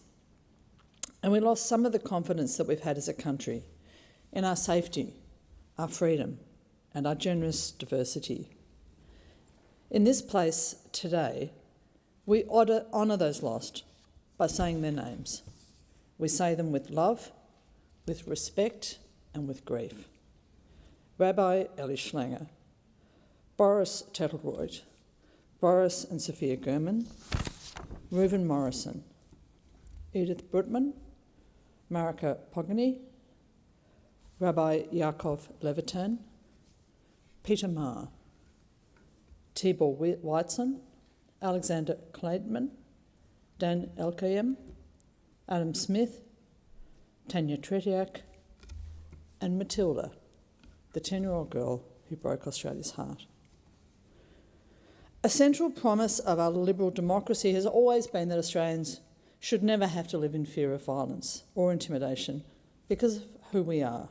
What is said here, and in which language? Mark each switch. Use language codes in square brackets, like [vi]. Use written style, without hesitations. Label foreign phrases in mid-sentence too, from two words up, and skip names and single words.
[en] And we lost some of the confidence that we've had as a country in our safety, our freedom, and our generous diversity. In this place today, we honour those lost by saying their names. We say them with love, with respect, and with grief. Rabbi Eli Schlanger, Boris Tettelroyd, Boris and Sophia Gurman, Reuven Morrison, Edith Brutman, Marika Pogany, Rabbi Yaakov Levitan, Peter Maher, Tibor Weitzen, Alexander Kleitman, Dan Elkayem, Adam Smith, Tanya Tretiak, and Matilda, the 10-year-old girl who broke Australia's heart. A central promise of our liberal democracy has always been that Australians should never have to live in fear of violence or intimidation because of who we are.